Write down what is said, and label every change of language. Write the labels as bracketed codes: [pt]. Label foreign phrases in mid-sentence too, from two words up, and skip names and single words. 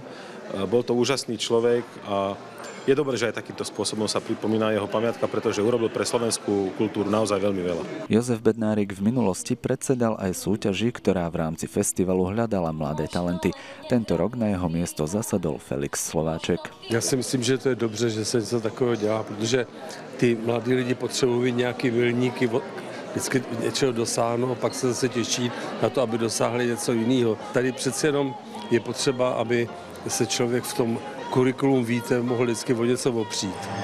[sk] Bol to úžasný človek a je dobré, že aj takýmto spôsobom sa pripomína jeho pamiatka, pretože urobil pre slovenskú kultúru naozaj veľmi veľa. Jozef Bednárik v minulosti predsedal aj súťaži, ktorá v rámci festivalu hľadala mladé talenty. Tento rok na jeho miesto zasadol Felix Slováček. [cs] Já si myslím, že to je dobře, že se něco takového dělá, protože ty mladí lidi potřebují nějaký milníky, vždycky něčeho dosáhnou a pak se zase těší na to, aby dosáhli něco jiného. Tady přece jenom je potřeba, aby se člověk v tom kurikulum víte mohl vždycky o něco opřít.